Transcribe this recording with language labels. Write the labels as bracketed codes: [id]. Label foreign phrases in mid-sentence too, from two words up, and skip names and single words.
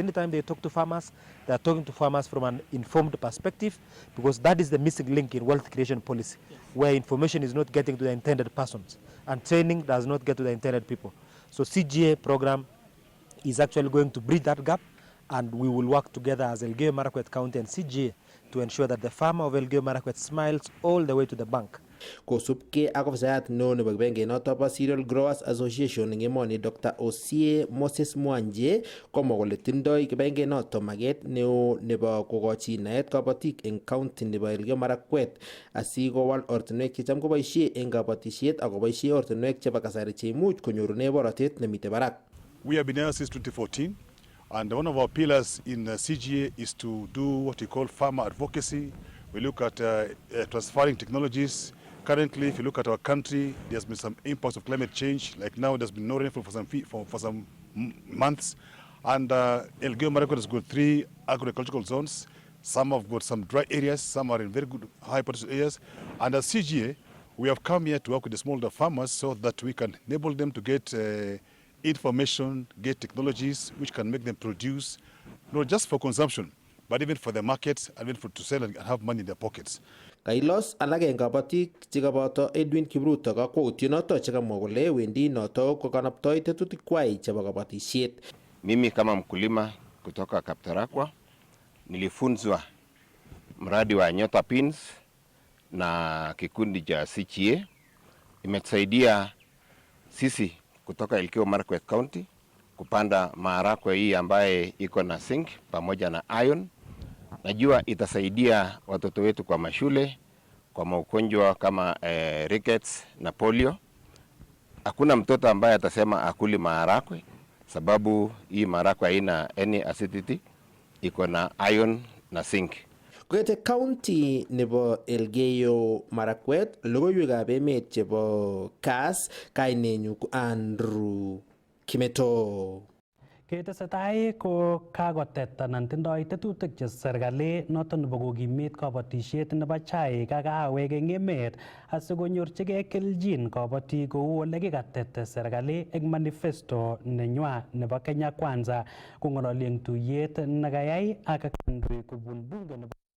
[en] Anytime they talk to farmers, they are talking to farmers from an informed perspective, because that is the missing link in wealth creation policy, where information is not getting to the intended persons, and training does not get to the intended people. So CGA program is actually going to bridge that gap, and we will work together as Elgeyo Marakwet County and CGA to ensure that the farmer of Elgeyo Marakwet smiles all the way to the bank. [kln] Kosubkei ak ofisayat neo nebo kibagengenoto bo Cereal Growers Association eng emoni Dr. Osie Moses Mwanje komwa kole tindoi kibagengenoto maket neo nebo kokochi naet kabatik eng county nebo Elgeyo Marakwet asikowal ortinwek checham koboisie eng kabatisiet ak koboisie ortinwek chebo kasari cheimuch konyorune borotet nemitei barak. [en] We have been here since 2014, and one of our pillars in CGA is to do what we call farmer advocacy. We look at transferring technologies. Currently, if you look at our country, there's been some impacts of climate change. Like now, there's been no rainfall for some months. And Elgeyo Marakwet has got 3 agricultural zones. Some have got some dry areas, some are in very good high potential areas. And as CGA, we have come here to work with the smallholder farmers so that we can enable them to get information, get technologies which can make them produce, not just for consumption, but even for the markets, and even to sell and have money in their pockets. [kln] Kailos alak eng kabatik chekaboto Edwin Kipruto kakwautyonoto chekamwa kole wendi noto kokanaptoi tetutikwai chebo kabatisiet. [sw] Mimi kama mkulima kutoka Kaptarakwa nilifunzwa mradi wa Nyota Beans na kikundi cha CGA. Imetusaidia sisi kutoka Elgeyo Marakwet County kupanda maharagwe hii ambaye iko na zinc pamoja na iron. Najua itasaidia watoto wetu kwa mashule, kwa maugonjwa kama rickets na polio. Hakuna mtoto ambaye atasema akuli maharagwe, sababu hii maharagwe haina [en] any acidity, [sw] iko na iron na zinc. [kln] Koete county nebo Elgeyo Marakwet, logoiwekab emet chebo Kass, kainenyu ko Andrew Kimeto. Ketesetai ko kakotet anan tindoi tetutik che serikali noton nebo kokimit kabatisiet nebo chaik ak kahawek eng emet asikonyorchigei keljin kabatik kou ole kikatet serikali eng manifesto nenywa nebo Kenya Kwanza kong'ololi eng tuyet nekayai ak kandoik kobun bunge nebo